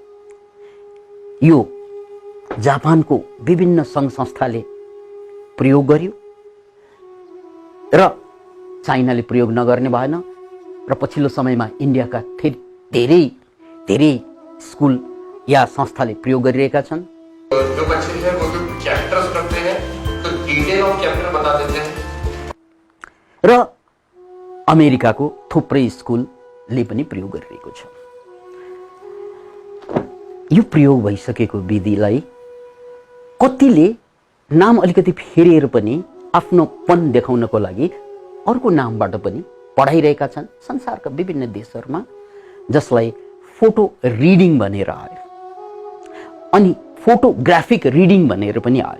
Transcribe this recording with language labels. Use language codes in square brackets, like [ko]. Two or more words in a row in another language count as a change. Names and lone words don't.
[ne] यो जापानको विभिन्न सङ्घ संस्थाले प्रयोग गर्यो र चाइनाले प्रयोग नगर्ने भएन र पछिल्लो समयमा इन्डियाका धेरै धेरै स्कुल या संस्थाले प्रयोग गरिरहेका छन्। [hi] जो बच्चे हैं वो जो चैप्टर्स करते हैं तो डिटेल ऑफ चैप्टर बता देते हैं [ne] र अमेरिकाको थुप्रै स्कुलले पनि प्रयोग गरिरहेको छ। यो प्रयोग भइसकेको विधिलाई कतिले नाम अलिकति फेरिएर पनि आफ्नोपन देखाउनको लागि अर्को नामबाट पनि पढाइरहेका छन् संसारका विभिन्न देशहरूमा, जसलाई फोटो रिडिङ भनेर आयो अनि फोटोग्राफिक रिडिङ भनेर पनि आयो।